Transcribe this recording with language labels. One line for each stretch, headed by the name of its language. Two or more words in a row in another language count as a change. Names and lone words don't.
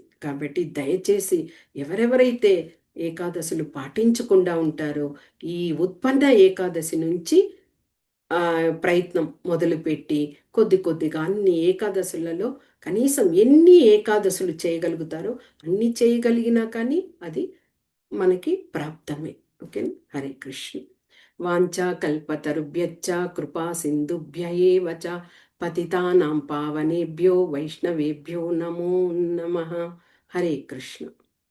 Telugu: కాబట్టి దయచేసి ఎవరెవరైతే ఏకాదశులు పాటించకుండా ఉంటారో ఈ ఉత్పన్న ఏకాదశి నుంచి ప్రయత్నం మొదలుపెట్టి కొద్ది కొద్దిగా అన్ని ఏకాదశులలో కనీసం ఎన్ని ఏకాదశులు చేయగలుగుతారో అన్ని చేయగలిగినా కానీ అది మనకి ప్రాప్తమే. ఓకే. హరే కృష్ణ.
Sanskrit: వాంఛా కల్పతరుభ్యశ్చ కృపా సింధుభ్య ఏవ చ పతితానాం పావనేభ్యో వైష్ణవేభ్యో నమో నమః.
Telugu: హరే కృష్ణ.